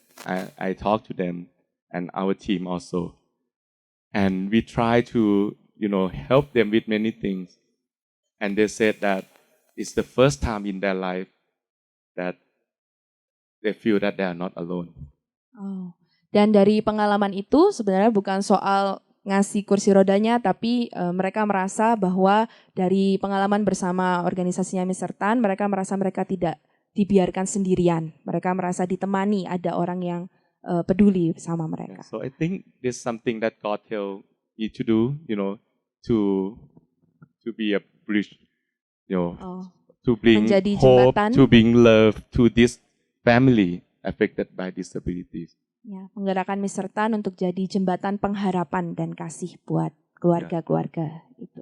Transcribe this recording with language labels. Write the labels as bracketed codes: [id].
[en] I talked to them and our team also. And we try to, you know, help them with many things. And they said that it's the first time in their life that they feel that they are not alone. Oh. [id] Dan dari pengalaman itu sebenarnya bukan soal ngasih kursi rodanya, tapi mereka merasa bahwa dari pengalaman bersama organisasinya Mr. Tan, mereka merasa mereka tidak dibiarkan sendirian. Mereka merasa ditemani, ada orang yang peduli sama mereka. [en] So I think there's something that God tell me to do, you know, to be a bridge, you know, to bring [id] menjadi [en] hope, [id] jembatan. [en] to bring love to this family affected by disabilities. [id] Ya, menggerakkan Mr. Tan untuk jadi jembatan pengharapan dan kasih buat keluarga-keluarga itu.